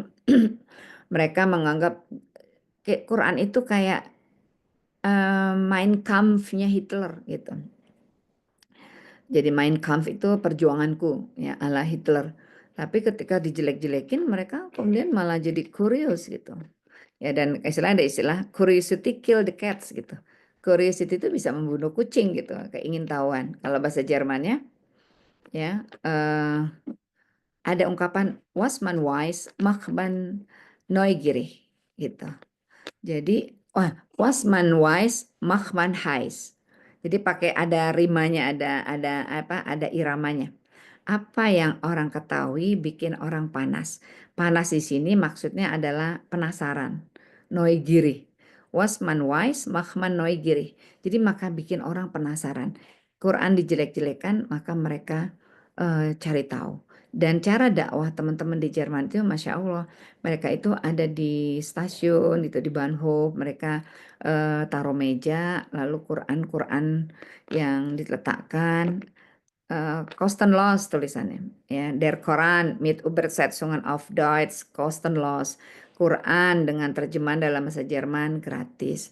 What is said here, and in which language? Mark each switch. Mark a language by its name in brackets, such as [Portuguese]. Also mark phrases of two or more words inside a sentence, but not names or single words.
[Indonesian] Mereka menganggap Quran itu kayak Mein Kampf-nya Hitler gitu. Jadi Mein Kampf itu perjuanganku ya ala Hitler. Tapi ketika dijelek-jelekin mereka kemudian malah jadi curious gitu. Ya, dan ada istilah [English] curiosity kill the cats [Indonesian] gitu. Curiosity itu bisa membunuh kucing gitu, keingintahuan. Kalau bahasa Jermannya ya ada ungkapan [German] was man wise, mach man neugierig [Indonesian] gitu. [German] Jadi was man wise, mach man heiß. [Indonesian] Jadi pakai ada rimanya, ada iramanya. Apa yang orang ketahui bikin orang panas. Panas di sini maksudnya adalah penasaran. Neugierig. [German] Was man wise, mach man neugierig. [Indonesian] Jadi maka bikin orang penasaran. Quran dijelek-jelekan, maka mereka cari tahu. Dan cara dakwah teman-teman di Jerman itu, [Arabic] ما شاء الله, [Indonesian] mereka itu ada di stasiun, itu di Bahnhof, mereka taruh meja, lalu Quran-Quran yang diletakkan, kostenlos tulisannya ya, [German] Der Koran mit Übersetzungen auf Deutsch kostenlos, [Indonesian] Quran dengan terjemahan dalam bahasa Jerman gratis.